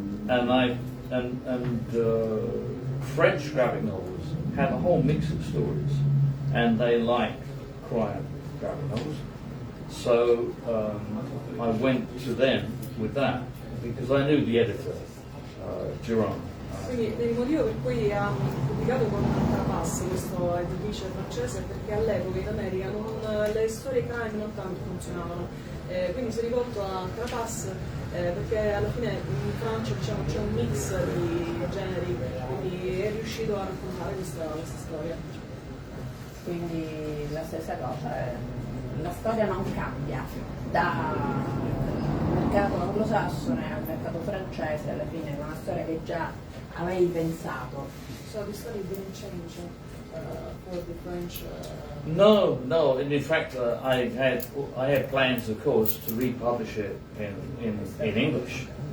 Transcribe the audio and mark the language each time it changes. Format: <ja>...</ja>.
<en>And French graphic novels have a whole mix of stories, and they like crime graphic novels. So I went to them with that because I knew the editor, Jerome.</en> <it>Quindi il motivo per cui ha pubblicato con Carabas, questo editrice francese, è perché all'epoca in America le storie crime non tanto funzionavano. Quindi si è rivolto a Carabas perché alla fine in Francia, diciamo, c'è un mix di generi, quindi è riuscito a raccontare questa storia. Quindi la stessa cosa, la storia non cambia dal mercato anglosassone al mercato francese, alla fine è una storia che già avevi pensato.</it> <en>So the story didn't change for the French. No. In fact, I had plans, of course, to republish it in English.</en>